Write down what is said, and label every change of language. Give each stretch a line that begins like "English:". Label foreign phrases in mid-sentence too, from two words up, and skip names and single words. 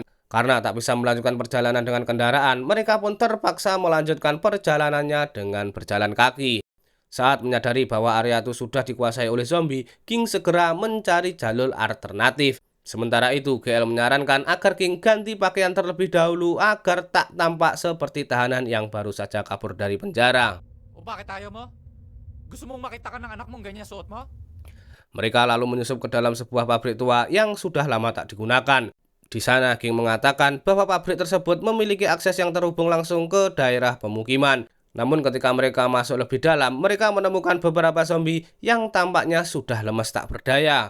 Indonesian: Karena tak bisa melanjutkan perjalanan dengan kendaraan, mereka pun terpaksa melanjutkan perjalanannya dengan berjalan kaki. Saat menyadari bahwa area itu sudah dikuasai oleh zombie, King segera mencari jalur alternatif. Sementara itu, GL menyarankan agar King ganti pakaian terlebih dahulu agar tak tampak seperti tahanan yang baru saja kabur dari penjara.
Filipino: O bakit ayaw mo? Gusto mong makita ka ng anak mong ganyan suot mo?
Indonesian: Mereka lalu menyusup ke dalam sebuah pabrik tua yang sudah lama tak digunakan. Di sana, King mengatakan bahwa pabrik tersebut memiliki akses yang terhubung langsung ke daerah pemukiman. Namun ketika mereka masuk lebih dalam, mereka menemukan beberapa zombie yang tampaknya sudah lemas tak berdaya.